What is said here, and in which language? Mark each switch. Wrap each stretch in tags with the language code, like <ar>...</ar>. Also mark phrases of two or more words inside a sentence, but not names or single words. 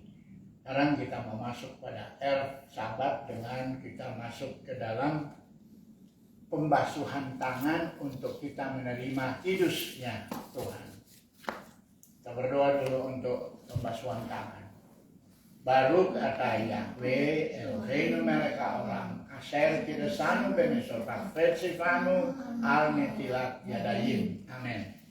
<id>Sekarang kita mau masuk pada</id> <he>ערב שבת</he> <id>dengan kita masuk ke dalam pembasuhan tangan untuk kita menerima kudusnya Tuhan. Kita berdoa dulu untuk pembasuhan tangan.</id> <he>ברוך אתה יהוה אלוהינו מלך העולם אשר קדשנו במסורות וציונו על נטילת ידיים.</he> <id>Amin.</id>